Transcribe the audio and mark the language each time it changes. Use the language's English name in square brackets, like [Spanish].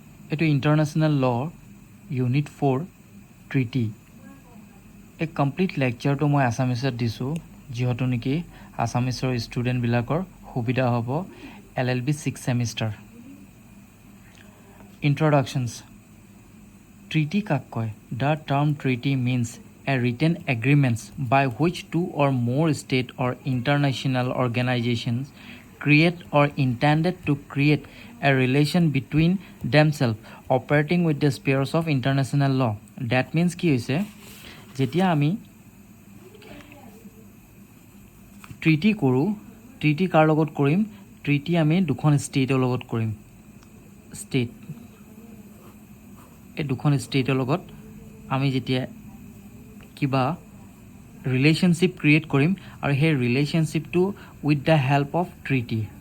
[English] It is International Law Unit 4 Treaty. A complete lecture to [Assamese] মই আসামিছত দিছো যিহেতু নেকি আসামিছৰ ষ্টুডেন্ট বিলাকৰ সুবিধা হ'ব LLB 6 সেমিস্টার Introductions. Treaty কাক কয়? [English] The term treaty means a written agreements by which two or more state or international organizations create or intended to create a relation between themselves operating with the spheres of international law. That means [Assamese] কি হৈছে যেতিয়া আমি treaty কৰোঁ treaty কাৰ লগত কৰিম treaty আমি দুখন ষ্টেটৰ লগত কৰিম ষ্টেট এই দুখন ষ্টেটৰ লগত আমি যেতিয়া কিবা ৰিলেশ্যনশ্বিপ ক্ৰিয়েট কৰিম আৰু সেই ৰিলেশ্যনশ্বিপটো with the help of treaty